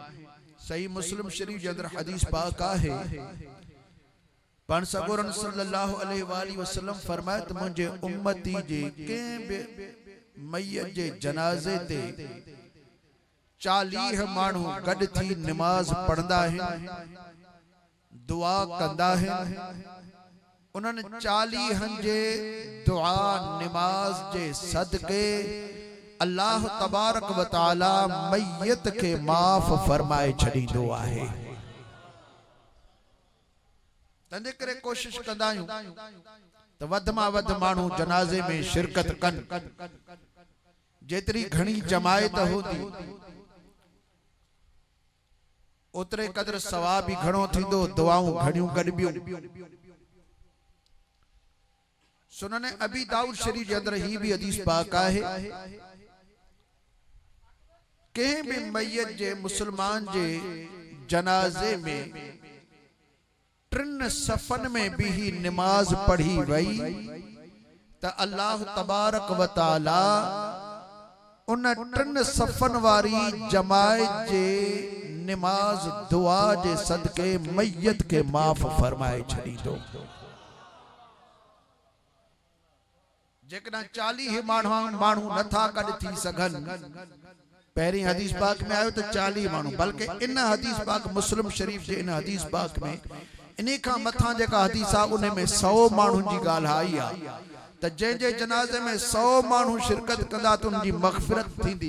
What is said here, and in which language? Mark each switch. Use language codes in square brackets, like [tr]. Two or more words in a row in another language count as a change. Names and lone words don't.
[sd] सही मुस्लिम शरीफ जे अंदर हदीस पाक आहे पाण सगोरन [ar] صلى الله عليه وسلم [sd] फरमाए त मुंहिंजे उम्मती जे कंहिं बि मैयत जे जनाज़े ते 40 माण्हू गॾ थी नमाज पढ़ंदा आहिनि दुआ कंदा आहिनि उन्हनि 40 जे दुआ नमाज जे सदके [ar] الله تبارك وتعالى [sd] मैयत के माफ़ फरमाए छड़ींदो आहे। तंहिंजे करे कोशिश कंदा आहियूं त वध मां वध माण्हू जनाज़े में शिरकत कन जेतरी घणी जमायत होती ओतरे कदर सवाब भी घणो थींदो दुआऊं घणियूं गॾबियूं। सुनन अबी दाऊद शरीफ जे अंदर ही भी हदीस पाक आहे कंहिं भी मैयत जे मुसलमान जे जनाजे में 3 सफ़न में भी ही नमाज पढ़ी वई त [ar] الله تبارك وتعالى [sd] उन 3 सफ़न वारी जमायत जे नमाज दुआ जे सदके मैयत के माफ़ फरमाए छड़ींदो। जेकॾहिं 40 माण्हू नथा गॾ थी सघन पहरी हदीस पाक में आयो तो 40 माण्हू बल्कि इन हदीस पाक मुस्लिम शरीफ जे इन हदीस पाक में इन्हीं का मथा जेका हदीस आ उन में 100 माण्हुनि जी ॻाल्हि आई आ त जंहिंजे जनाज़े में 100 माण्हू शिरकत कंदा त उनजी मग़फ़िरत थींदी।